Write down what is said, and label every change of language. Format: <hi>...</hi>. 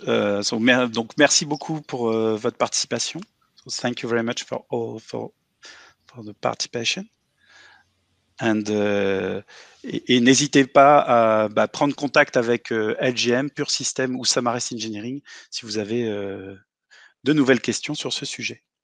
<fr>Donc merci beaucoup pour votre participation.</fr> <en>So thank you very much for the participation.</en> <fr>And et n'hésitez pas à prendre contact avec LGM, Pure System ou Samares Engineering si vous avez de nouvelles questions sur ce sujet.</fr>